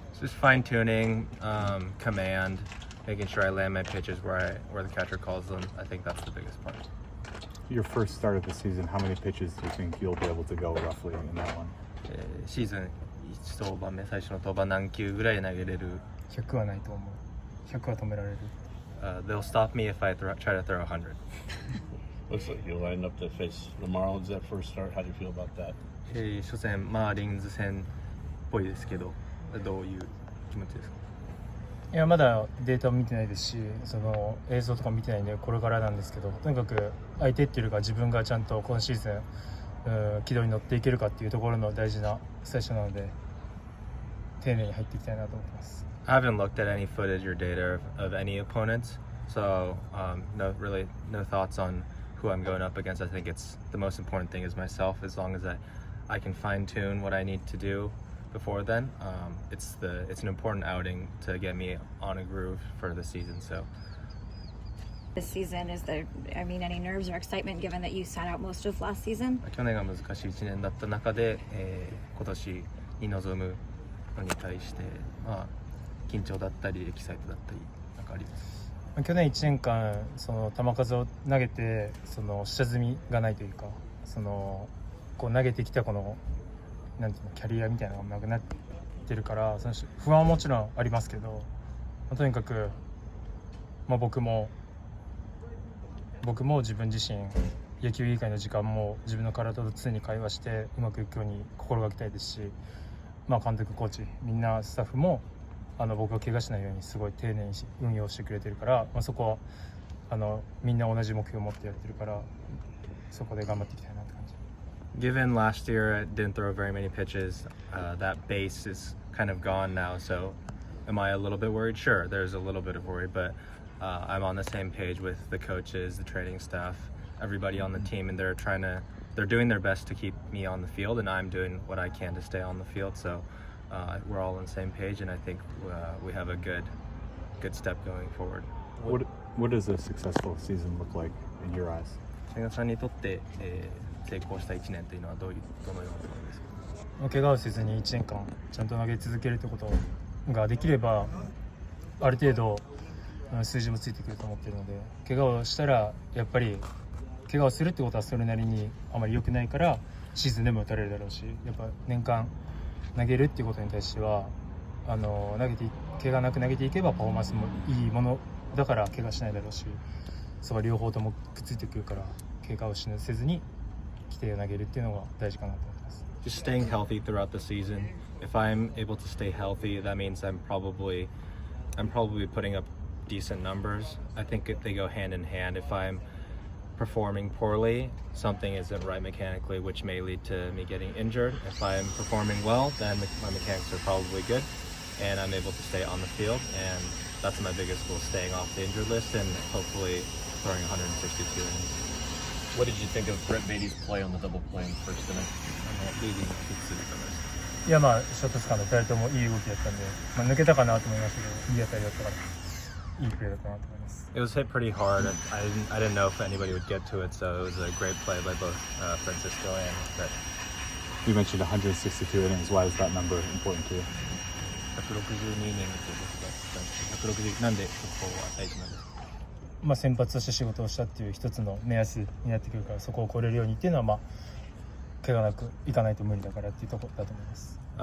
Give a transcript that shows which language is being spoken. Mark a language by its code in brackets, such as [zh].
[en] Just fine tuning, command, making sure I land my pitches where the catcher calls them. I think that's the biggest part. Your first start of the season, how many pitches do you think you'll be able to go roughly in that one? [ja] シーズン1登板目、最初の登板何球ぐらい投げれる？ 100はないと思う。100は止められる。 [en] They'll stop me if I try to throw 100. Looks like you lined up to face the Marlins that first start. How do you feel about that? [ja] 初戦マーリンズ戦っぽいですけど、どういう気持ちですか？いや、まだデータを見てないですし、その映像とか見てないんでこれからなんですけど、とにかく相手っていうか自分がちゃんと今シーズン軌道に乗っていけるかっていうところの大事な最初なので、丁寧に入っていきたいなと思ってます。 [en] I haven't looked at any footage or data of any opponents, so no thoughts on who I'm going up against. I think it's the most important thing is myself. As long as I can fine tune what I need to do before then, it's an important outing to get me on a groove for the season. So This season, is there, any nerves or excitement given that you sat out most of last season? [ja] 去年が難しい1年だった中で、今年に臨むのに対して、緊張だったりエキサイトだったりなんかあります？去年1年間その球数を投げてその下積みがないというか、そのこう投げてきたこのなんていうのキャリアみたいなのがなくなってるから、その不安はもちろんありますけど、とにかく、僕も自分自身野球以外の時間も自分の体と常に会話してうまくいくように心がけたいですし、監督コーチみんなスタッフも僕が怪我しないようにすごい丁寧に運用してくれてるから、そこはみんな同じ目標を持ってやってるから、そこで頑張っていきたいなって感じ。 [en] Given last year I didn't throw very many pitches, that base is kind of gone now, so am I a little bit worried? Sure, there's a little bit of worry, but I'm on the same page with the coaches, the training staff, everybody on the team, and they're doing their best to keep me on the field, and I'm doing what I can to stay on the field, so we're all on the same page, and I think we have a good step going forward. What does a successful season look like in your eyes? [ja] 千賀さんにとって、成功した1年というのはどのようなものですか？怪我をせずに1年間ちゃんと投げ続けるってことができれば、ある程度数字もついてくると思っているので、怪我をしたらやっぱり怪我をするってことはそれなりにあまり良くないからシーズンでも打たれるだろうし、やっぱ年間投げるっていうことに対しては怪我なく投げていけばパフォーマンスもいいものだから怪我しないだろうし、そこは両方ともくっついてくるから怪我をせずに規定を投げるっていうのが大事かなと思ってます。 [en] Just staying healthy throughout the season. If I'm able to stay healthy, that means I'm probably putting up decent numbers. I think they go hand in hand. If I'm performing poorly, something isn't right mechanically, which may lead to me getting injured. If I'm performing well, then my mechanics are probably good, and I'm able to stay on the field. And that's my biggest goal: staying off the injured list and hopefully throwing 162 innings. What did you think of Brett Beatty's play on the double play in the first inning? [ja] リーディングフィックスでしたね。いやショートスカンで2人ともいい動きだったんで、抜けたかなと思いましたけど、いい当たりだったからいいプレーだったなと思います。 [en] It was hit pretty hard. I didn't know if anybody would get to it, so it was a great play by both Francisco and Brett. You mentioned 162 innings. Why is that number important to you? [ja] 162イニングということで、160なんでそこは大事なんですか？まあ、先発として仕事をしたっていう一つの目安になってくるから、そこを超えれるようにっていうのは、まあ、怪我なくいかないと無理だからっていうところだと思います。